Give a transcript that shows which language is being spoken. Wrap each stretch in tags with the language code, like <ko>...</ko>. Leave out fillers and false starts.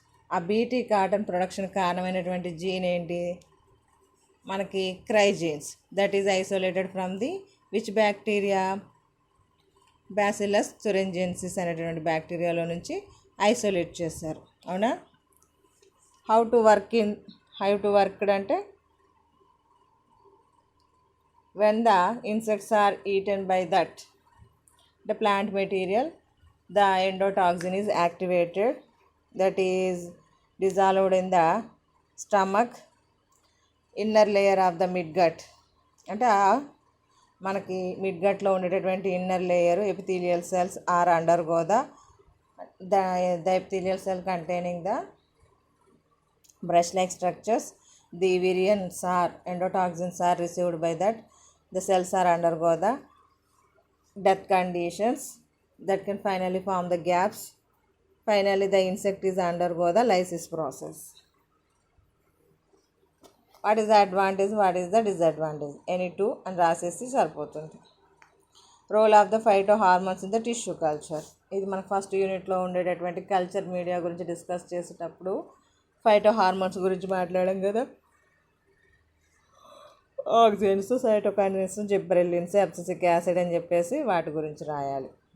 <te>ఆ BT cotton production కారణమైనటువంటి gene ఏంటి? మనకి cry jeans.</te> <en>That is isolated from the which bacteria? Bacillus thuringiensis</en> <te>అనేటువంటి బ్యాక్టీరియాలో నుంచి ఐసోలేట్ చేశారు. అవునా?</te> <en>How to worked అంటే when the insects are eaten by that the plant material, the endotoxin is activated, that is dissolved in the stomach inner layer of the midgut.</en> <te>అంటే మనకి మిడ్గట్లో ఉండేటటువంటి</te> <en>Inner layer epithelial cells are undergo the epithelial cell containing the brush like structures, the virions or endotoxins are received by that. The cells are undergo the death conditions that can finally form the gaps. Finally the insect is undergo the lysis process. What is the advantage, what is the disadvantage? Any two and</en> <te>రాసేసి సరిపోతుంది.</te> <en>Role of the phytohormones in the tissue culture.</en> <te>ఇది మన first యూనిట్లో ఉండేటటువంటి culture media గురించి discuss చేసేటప్పుడు ఫైటోహార్మోన్స్ గురించి మాట్లాడాం కదా. ఆక్సిజన్స్, సైటోకైనిన్స్, జిబ్బరెల్లిన్స్, అబ్సిసిక్ యాసిడ్ అని చెప్పేసి వాటి గురించి రాయాలి.</te>